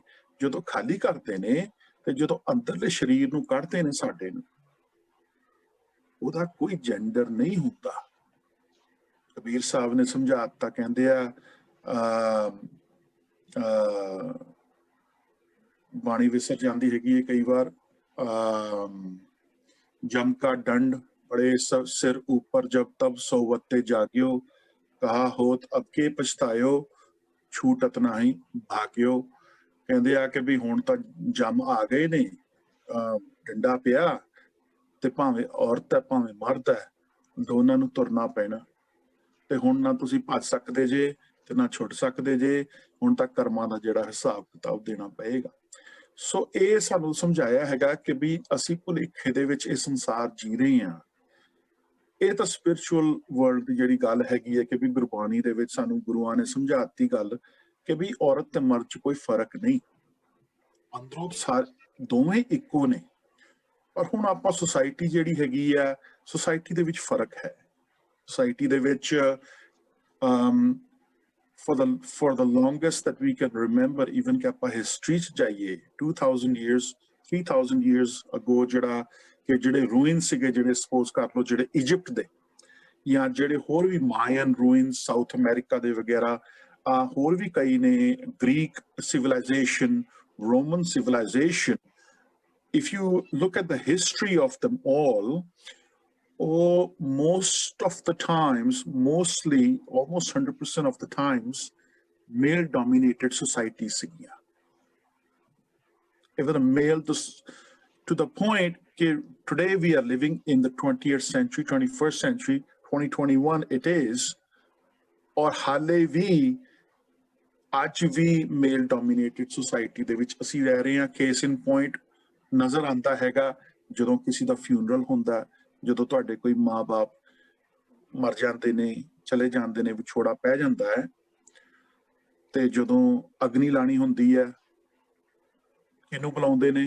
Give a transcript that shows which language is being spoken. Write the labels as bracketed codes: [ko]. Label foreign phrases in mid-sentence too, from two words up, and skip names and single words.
[pa] ਜਦੋਂ ਖਾਲੀ ਕਰਦੇ ਨੇ ਤੇ ਜਦੋਂ ਅੰਦਰਲੇ ਸਰੀਰ ਨੂੰ ਕੱਢਦੇ ਨੇ ਸਾਡੇ ਨੂੰ, ਉਹਦਾ ਕੋਈ ਜੈਂਡਰ ਨਹੀਂ ਹੁੰਦਾ। ਕਬੀਰ ਸਾਹਿਬ ਨੇ ਸਮਝਾ ਦਿੱਤਾ, ਕਹਿੰਦੇ ਆ ਬਾਣੀ ਵਿਸਰ ਜਾਂਦੀ ਹੈਗੀ ਹੈ ਕਈ ਵਾਰ, [hi] ਜਮ ਕਾ ਦੰਡ बड़े सिर ऊपर जब तब सोवते जाग्यो, कहा होत अब के पछतायो, छूटत नाही भाग्यो। [pa] ਕਹਿੰਦੇ ਆ ਕਿ ਵੀ ਹੁਣ ਤਾਂ ਜਮ ਆ ਗਏ ਨੇ, ਡੰਡਾ ਪਿਆ ਤੇ ਭਾਵੇਂ ਔਰਤ ਹੈ ਭਾਵੇਂ ਮਰਦ ਹੈ, ਦੋਨਾਂ ਨੂੰ ਤੁਰਨਾ ਪੈਣਾ ਤੇ ਹੁਣ ਨਾ ਤੁਸੀਂ ਭੱਜ ਸਕਦੇ ਜੇ ਤੇ ਨਾ ਛੁੱਟ ਸਕਦੇ ਜੇ। ਹੁਣ ਤਾਂ ਕਰਮਾਂ ਦਾ ਜਿਹੜਾ ਹਿਸਾਬ ਕਿਤਾਬ ਦੇਣਾ ਪਏਗਾ। सो ਇਹ ਸਾਨੂੰ ਸਮਝਾਇਆ ਹੈਗਾ ਕਿ ਵੀ ਅਸੀਂ ਭੁਲੇਖੇ ਦੇ ਵਿੱਚ ਇਹ ਸੰਸਾਰ ਜੀ ਰਹੇ ਹਾਂ। ਇਹ ਤਾਂ [en] spiritual world [pa] ਦੀ ਜਿਹੜੀ ਗੱਲ ਹੈਗੀ ਹੈ ਕਿ ਵੀ ਗੁਰਬਾਣੀ ਦੇ ਵਿੱਚ ਸਾਨੂੰ ਗੁਰੂਆਂ ਨੇ ਸਮਝਾ ਦਿੱਤੀ ਗੱਲ ਕਿ ਵੀ ਔਰਤ ਤੇ ਮਰਦ 'ਚ ਕੋਈ ਫਰਕ ਨਹੀਂ, ਅੰਦਰੋਂ ਦੋਵੇਂ ਇੱਕੋ ਨੇ। ਪਰ ਹੁਣ ਆਪਾਂ ਸੁਸਾਇਟੀ ਜਿਹੜੀ ਹੈਗੀ ਆ, ਸੁਸਾਇਟੀ ਦੇ ਵਿੱਚ ਫਰਕ ਹੈ। ਸੁਸਾਇਟੀ ਦੇ ਵਿੱਚ [en] for the longest that we can remember, even [pa] ਕਿ ਆਪਾਂ ਹਿਸਟਰੀ 'ਚ ਜਾਈਏ [en] 2000 years 3000 years ago, [pa] ਜਿਹੜਾ ਕਿ ਜਿਹੜੇ ਰੂਇਨ ਸੀਗੇ, ਜਿਹੜੇ ਸਪੋਜ਼ ਕਰ ਲਓ ਜਿਹੜੇ ਇਜਿਪਟ ਦੇ, ਜਾਂ ਜਿਹੜੇ ਹੋਰ ਵੀ [en] Mayan ruin [pa] ਸਾਊਥ ਅਮਰੀਕਾ ਦੇ ਵਗੈਰਾ, ਹੋਰ ਵੀ ਕਈ ਨੇ, [en] Greek civilization, Roman civilization. if you look at the history of them all, most of the times, mostly almost 100% of the times, male dominated societies ਸੀਗੀਆਂ। even a male to the point that today we are living in the 20th century, 21st century, 2021 it is, or [pa] ਹਾਲੇ ਵੀ ਅੱਜ ਵੀ [en] male dominated society [pa] ਦੇ ਵਿੱਚ ਅਸੀਂ ਰਹਿ ਰਹੇ ਹਾਂ। [en] case in point [pa] ਨਜ਼ਰ ਆਉਂਦਾ ਹੈਗਾ ਜਦੋਂ ਕਿਸੇ ਦਾ ਫਿਊਨਰਲ ਹੁੰਦਾ, ਜਦੋਂ ਤੁਹਾਡੇ ਕੋਈ ਮਾਂ-ਬਾਪ ਮਰ ਜਾਂਦੇ ਨੇ, ਚਲੇ ਜਾਂਦੇ ਨੇ, ਵਿਛੋੜਾ ਪੈ ਜਾਂਦਾ ਹੈ, ਤੇ ਜਦੋਂ ਅਗਨੀ ਲਾਣੀ ਹੁੰਦੀ ਹੈ, ਕਿਹਨੂੰ ਬੁਲਾਉਂਦੇ ਨੇ?